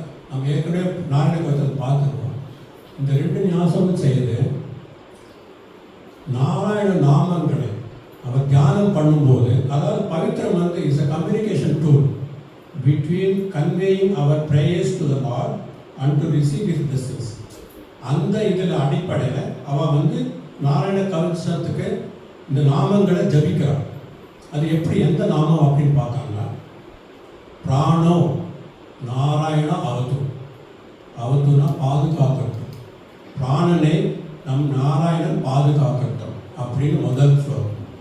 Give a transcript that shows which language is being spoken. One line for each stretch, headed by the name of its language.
Tamil: நம்ம ஏற்கனவே நாராயண கோயத்தில் பார்த்துருக்கோம். இந்த 2 ஞாசமும் செய்து நாராயண நாமங்களை அவர் தியானம் பண்ணும்போது, அதாவது பவித்திரம் is
English: a communication tool between conveying our prayers to the Lord and to receive His blessings.
Tamil: அந்த இதில் அடிப்படையில் அவன் நாராயண கவசத்துக்கு இந்த நாமங்களை ஜபிக்கிறான். அது எப்படி, எந்த நாமம் அப்படின்னு பார்த்தாங்கன்னா, பிராணோ நாராயண அவத்துனா பாதுகாக்கட்டும், பிராணனை நம் நாராயணன் பாதுகாக்கட்டும் அப்படின்னு முதல் ஸ்லோகம்.